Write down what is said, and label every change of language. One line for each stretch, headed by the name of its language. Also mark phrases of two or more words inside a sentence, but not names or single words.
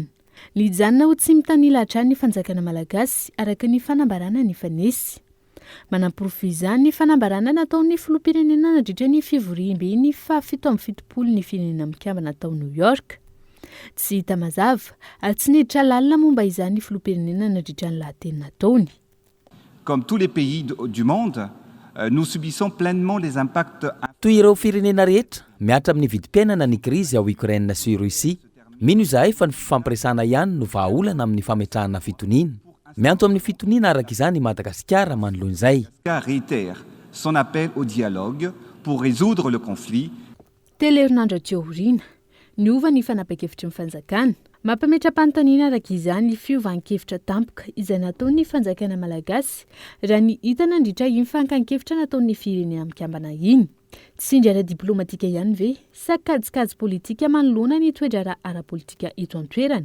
Malagasy: Lijanona ho tsy mitanila hatrany ny fanjakana malagasy araka ny fanambarana ny fanesy. Manam-porofo ny fanambarana nataon'ny filoham-pirenena nandritra ny fivoriam-be ny fa 770 ny firenena mikambana tao New York. Tsy hita mazava ary tsy niditra lalina momba izany filoham-pirenena nandritra ny lahateny nataony.
French: Comme tous les pays du monde, nous subissons pleinement les impacts.
Malagasy: Toy ireo firenena rehetra miatra amin'ny vidim-piainana ny krizy ao Ukraine sy Rosia. Mino izahay fa ny fifampiresana ihany no vahaolana amin'ny fametrahana fitoniana. Mianto amin'ny fitoniana araka izany Madagasikara manoloan'izay.
French: Réitère son appel au dialogue pour résoudre le conflit.
Malagasy: Tele Herinandro Tiorina niova ny fanapahan-kevitra ny fanjakana. Mampametra-panontaniana araka izany fiovan-kevitra tampoka izay nataon'ny fanjakana malagasy raha ny hita nandritra iny fankan-kevitra nataon'ny firenena mikambana iny. Tsindry ara-diplomatika ihany ve sa kajikajy politika manoloana ny toedra ara-politika eto an-toerana.